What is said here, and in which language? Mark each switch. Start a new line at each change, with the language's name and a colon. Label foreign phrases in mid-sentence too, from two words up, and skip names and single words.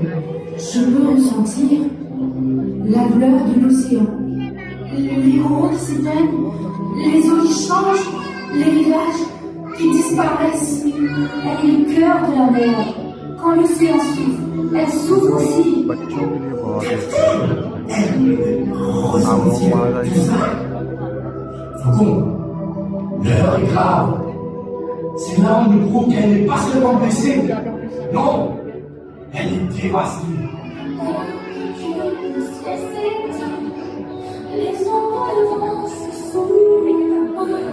French: Je peux ressentir la douleur de l'océan. Les rondes s'éteignent, les eaux qui changent, les rivages qui disparaissent. Elle est le cœur de la mer. Quand l'océan s'ouvre, elle s'ouvre aussi.
Hindi: बच्चों के लिए बहुत ही
French: Ressentir tout ça. Faucon, l'heure est grave. Ces larmes nous prouvent qu'elle n'est pas seulement blessée. Non, elle est dévastée. Les ombres se soulèvent.